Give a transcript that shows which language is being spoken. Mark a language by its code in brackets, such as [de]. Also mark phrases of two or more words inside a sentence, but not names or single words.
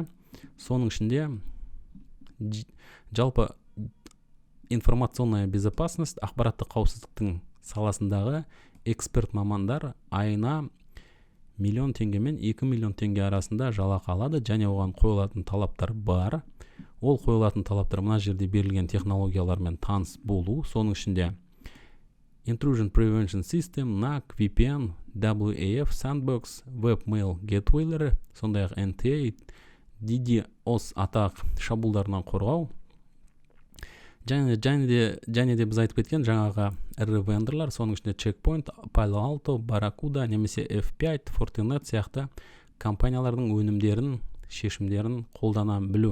[kk] Соның ішінде жалпы [ru] информационная безопасность, [kk] ақпараттық қауіпсіздіктің саласындағы эксперт мамандар айына $1 миллион мен $2 миллион арасында жалақы алады, және оған қойылатын талаптар бар. Ол қойылатын талаптар мына жерде берілген технологиялармен таныс болу, соның ішінде [en] Intrusion Prevention System, [kk] NAC, VPN, WAF, Sandbox, [en] Webmail Gateway, [kk] сондай-ақ NTA, DDoS атақ шабуылдарынан қорғау. Және де біз айтып кеткен жаңағы ірі вендорлар, соның ішінде Checkpoint, Palo Alto, Barracuda, немесе F5, Fortinet сияқты компаниялардың өнімдерін, шешімдерін қолдана білу.